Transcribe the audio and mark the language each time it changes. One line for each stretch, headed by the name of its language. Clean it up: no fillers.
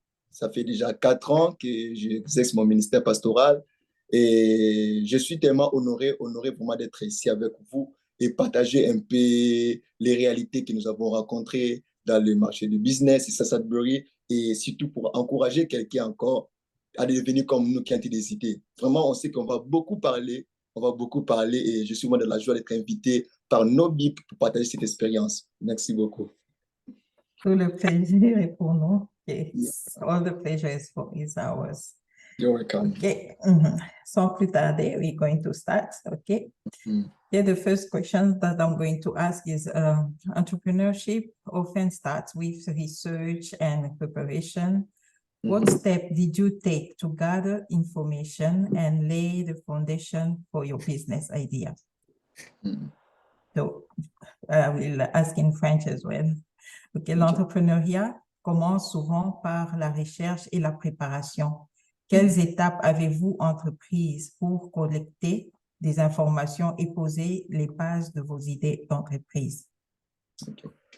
French: Ça fait déjà 4 ans que j'exerce mon ministère pastoral et je suis tellement honoré pour moi d'être ici avec vous et partager un peu les réalités que nous avons rencontrées dans le marché du business ici à Sudbury et surtout pour encourager quelqu'un encore à devenir comme nous qui ont des idées. Vraiment, on sait qu'on va beaucoup parler et je suis moi de la joie d'être invité par Noemie pour partager cette expérience. Merci beaucoup. Tout le plaisir est pour nous.
English: Yes. All the pleasure is ours. You're welcome. Okay.
French: Sans plus tarder,
English: we're going to start. Okay. Yeah, the first question that I'm going to ask is entrepreneurship often starts with research and preparation. What step did you take to gather information and lay the foundation for your business idea? So I will ask in French as well.
French: Okay, l'entrepreneuriat commence souvent par la recherche et la préparation. Quelles étapes avez-vous entreprises pour collecter des informations et poser les bases de vos idées d'entreprise? Ok. Pour